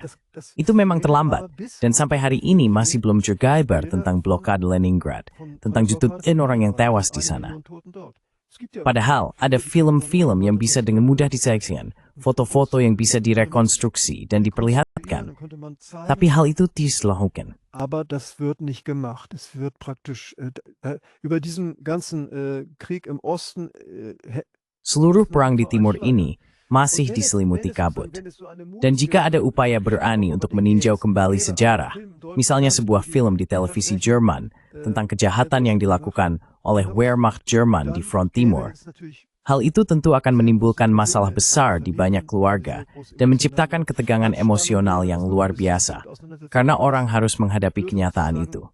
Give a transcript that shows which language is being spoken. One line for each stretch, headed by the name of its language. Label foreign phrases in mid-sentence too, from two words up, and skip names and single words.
Indonesian: Itu memang terlambat, dan sampai hari ini masih belum tergambar tentang blokade Leningrad, tentang jutaan orang yang tewas di sana. Padahal, ada film-film yang bisa dengan mudah disaksikan, foto-foto yang bisa direkonstruksi dan diperlihatkan. Tapi hal itu tidak dilakukan.
German: Aber das wird nicht gemacht. Es wird praktisch über diesen ganzen Krieg im Osten...
Indonesian: Seluruh perang di timur ini masih diselimuti kabut. Dan jika ada upaya berani untuk meninjau kembali sejarah, misalnya sebuah film di televisi Jerman tentang kejahatan yang dilakukan oleh Wehrmacht Jerman di front timur, hal itu tentu akan menimbulkan masalah besar di banyak keluarga dan menciptakan ketegangan emosional yang luar biasa, karena orang harus menghadapi kenyataan itu.